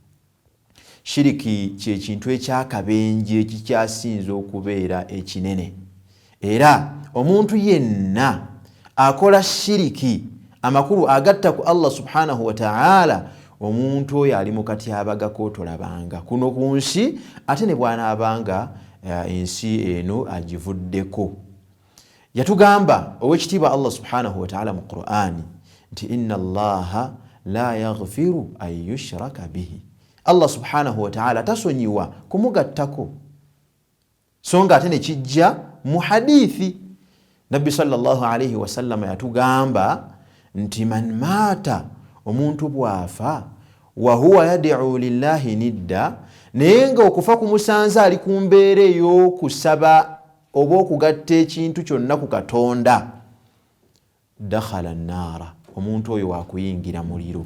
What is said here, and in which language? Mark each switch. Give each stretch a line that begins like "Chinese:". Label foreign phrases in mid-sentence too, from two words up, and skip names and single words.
Ganda: Shiriki kye kintu ekyakabenje ekikyasinza okubeera ekinene, era omuntu yenna akola shiriki amakulu agatta ku Allah
Arabic: سبحانه وتعالى,
Ganda: omuntu oyo ali mu katyabaga k'otolabanga kuno ku nsi, ate ne bw'anaabanga ensi eno agivuddeko. Yatugamba oweekitiibwa Allah
Arabic: سبحانه وتعالى
Ganda: mu Qur'ani nti
Arabic: إن الله لا يغفر أن يشرك به.
Ganda: Allah
Arabic: سبحانه وتعالى
Ganda: tasonyiwa kumugattako. So nga ate ne kijja mu hadithi, Nabbi
Arabic: صلى الله عليه وسلم
Ganda: yatugamba nti
Arabic: من مات,
Ganda: omuntu bwafa,
Arabic: وهو يدعو لله ندا,
Ganda: naye nga okufa kumusanza ali ku mbeera ey'okusaba oba okugatta ekintu kyonna ku Katonda,
Arabic: دخل النار,
Ganda: omuntu oyo wakuyingira muliro.